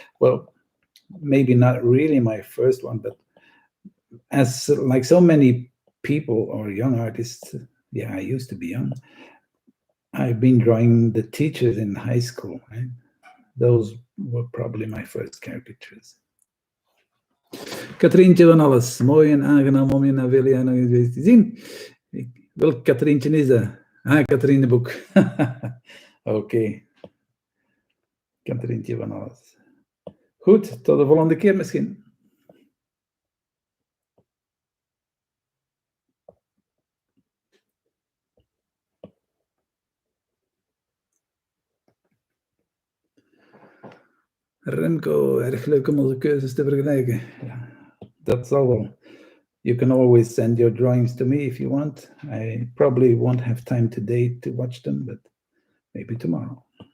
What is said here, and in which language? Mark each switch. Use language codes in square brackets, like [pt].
[en] Well, maybe not really my first one, but as like so many people or young artists, yeah, I used to be young. I've been drawing the teachers in high school, right? Those were probably my first caricatures. [nl] Katrientje van alles. Mooi en aangenaam om je naar Willian nog eens weer te zien. Welk Katrientje is dat? Ah, Katrien de Boek. Oké. Katrientje van alles. Goed, tot de volgende keer misschien. Remco, erg leuk om onze keuzes te vergelijken. Ja, dat zal wel. [en] You can always send your drawings to me if you want. I probably won't have time today to watch them, but maybe tomorrow.